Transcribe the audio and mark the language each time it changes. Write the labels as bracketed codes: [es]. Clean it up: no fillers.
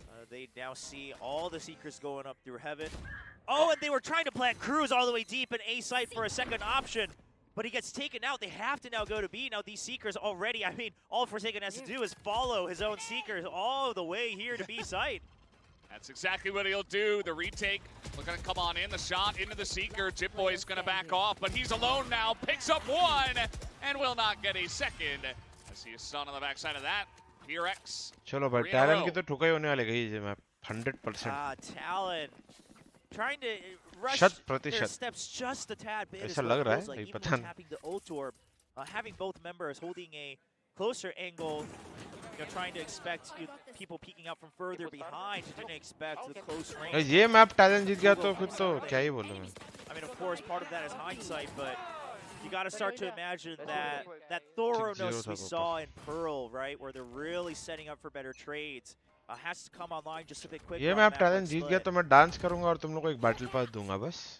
[en] They now see all the Seekers going up through heaven. Oh, and they were trying to plant Cruz all the way deep in A site for a second option, but he gets taken out. They have to now go to B. Now these Seekers already, I mean, all Forsaken has to do is follow his own Seekers all the way here to B site. That's exactly what he'll do. The retake, looking to come on in. The shot into the Seeker. 𝘼𝐽𝐿 going to back off, but he's alone now. Picks up 1 and will not get a second. As he is stunned on the backside of that. PRX. [hi] चलो भाई, Talon की तो ठुकाई होने वाली गई है मैं 100%. [en] Talon trying to rush their steps just a tad bit. [hi] ऐसा लग रहा है, [en] like [hi] पता नहीं. [en] tapping the ult orb. having both members holding a closer angle, trying to expect people peeking out from further behind. You didn't expect the close range. [hi] ये map Talon जीत गया तो फिर तो क्या ही बोलूं मैं. [en] I mean, of course, part of that is hindsight, but you got to start to imagine that thoroughness we saw in Pearl, right, where they're really setting up for better trades, has to come online just a bit quicker. [hi] ये map Talon जीत गया तो मैं dance करूंगा और तुम लोगों को एक battle pass दूंगा बस.